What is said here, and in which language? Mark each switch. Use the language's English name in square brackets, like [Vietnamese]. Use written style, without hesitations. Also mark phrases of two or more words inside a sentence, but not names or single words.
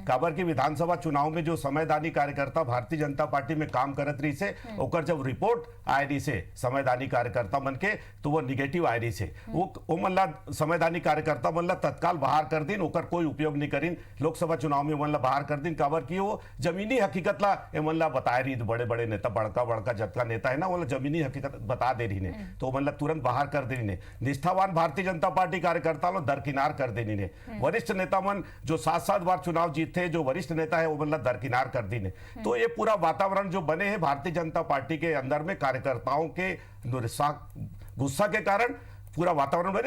[Chhattisgarhi] काबर की विधानसभा चुनाव में जो समयदानी कार्यकर्ता भारतीय जनता पार्टी में काम करत रही से ओकर जब रिपोर्ट आए रही से समयदानी कार्यकर्ता मन के तो वो निगेटिव आए रही से वो मन ला समयदानी कार्यकर्ता मन ला तत्काल बाहर कर दिन, ओकर कोई उपयोग नहीं करीन। लोकसभा चुनाव में मन ला बाहर कर दिन, काबर की वो जमीनी हकीकत ला मन ला बताए रही, बड़े बड़े नेता बड़का जतका नेता है ना वो जमीनी हकीकत बता दे रही ने, तो मन ला तुरंत बाहर कर दे रही ने। निष्ठावान भारतीय जनता पार्टी कार्यकर्ता लो दरकिनार कर देनी ने। वरिष्ठ नेता मन जो 7-7 बार चुनाव जीते, जो वरिष्ठ नेता है वो मन ला दरकिनार कर दी ने। तो ये पूरा वातावरण जो बने हैं भारतीय जनता पार्टी के अंदर में कार्यकर्ताओं के गुस्सा के कारण पूरा वातावरण बने।